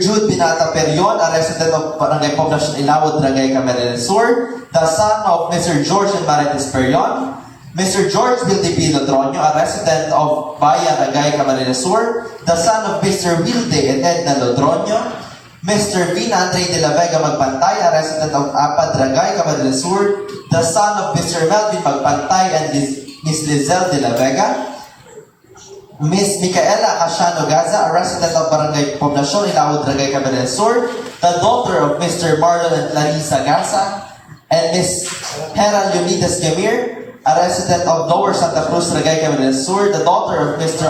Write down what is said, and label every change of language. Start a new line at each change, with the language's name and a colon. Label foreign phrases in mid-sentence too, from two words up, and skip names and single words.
English: Jude Binata Perion, a resident of Barangay Poblacion Ilawod, Barangay Camarines Sur, the son of Mr. George and Marites Perion, Mr. George Wilde P. Lodronio, a resident of Baya, Barangay Camarines Sur, the son of Mr. Wilde and Edna Lodronio, Mr. Vin Andre de la Vega Magpantay, a resident of Apad, Barangay Camarines Sur, the son of Mr. Melvin Magpantay and Ms. Lizelle de la Vega, Miss Micaela Casiano Gaza, a resident of Barangay Poblacion, Ilawod, Ragay, Camarines Sur, the daughter of Mr. Marlon and Larissa Gaza, and Miss Hera Leonidas Gamir, a resident of Lower Santa Cruz, Ragay, Camarines Sur, the daughter of Mr.